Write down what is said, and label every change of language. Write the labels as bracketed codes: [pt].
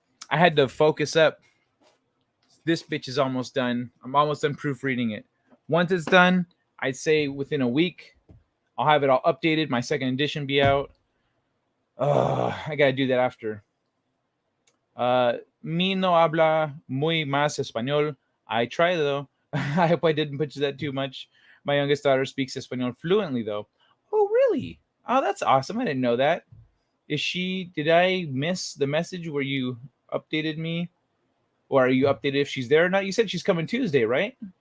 [en] I had to focus up. This bitch is almost done. I'm almost done proofreading it. Once it's done, I'd say within a week, I'll have it all updated. My second edition be out. I gotta do that after. [es] Mi no habla muy más español. [en] I try though. I hope I didn't butcher that too much. My youngest daughter speaks Espanol fluently though. Oh really? Oh, that's awesome. I didn't know that. Is she? Did I miss the message where you updated me? Or are you updated if she's there or not? You said she's coming Tuesday, right?